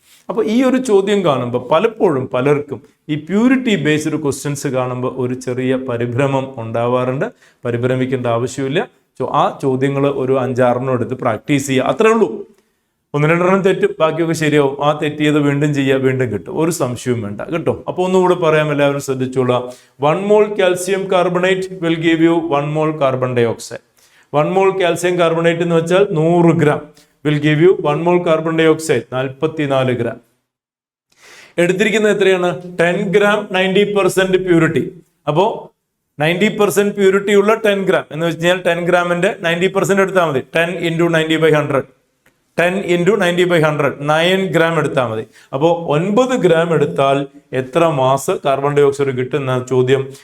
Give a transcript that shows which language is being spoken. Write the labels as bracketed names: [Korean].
[Malayalam] അപ്പൊ ഈ ഒരു ചോദ്യം കാണുമ്പോൾ പലപ്പോഴും പലർക്കും ഈ പ്യൂരിറ്റി ബേസ്ഡ് ക്വസ്റ്റ്യൻസ് കാണുമ്പോൾ ഒരു ചെറിയ പരിഭ്രമം ഉണ്ടാവാറുണ്ട്. പരിഭ്രമിക്കേണ്ട ആവശ്യമില്ല. ആ ചോദ്യങ്ങൾ ഒരു 5-6 എടുത്ത് പ്രാക്ടീസ് ചെയ്യുക, അത്രേ ഉള്ളൂ. ഒന്ന് രണ്ടെണ്ണം തെറ്റും, ബാക്കിയൊക്കെ ശരിയാവും. ആ തെറ്റിയത് വീണ്ടും ചെയ്യുക, വീണ്ടും കിട്ടും, ഒരു സംശയവും വേണ്ട കേട്ടോ. അപ്പോൾ ഒന്നുകൂടെ പറയാം, എല്ലാവരും ശ്രദ്ധിച്ചോളാം. [English] 1 mole calcium carbonate will give you 1 mole carbon dioxide. 1 mole calcium carbonate [Malayalam] എന്ന് വെച്ചാൽ [English] 100 gram will give you 1 mole carbon dioxide 44 gram. [Malayalam] എടുത്തിരിക്കുന്നത് എത്രയാണ്? 10 gram 90% പ്യൂരിറ്റി. അപ്പോൾ 90% പ്യൂരിറ്റി ഉള്ള 10 gram എന്ന് വെച്ച് കഴിഞ്ഞാൽ 10 ഗ്രാമിന്റെ 90% എടുത്താൽ മതി. 10 × 90/100, 10 × 90/100, 9 gram എടുത്താൽ മതി. അപ്പോൾ 9 gram എടുത്താൽ എത്ര മാസ് കാർബൺ ഡൈ ഓക്സൈഡ് കിട്ടുന്ന ചോദ്യം.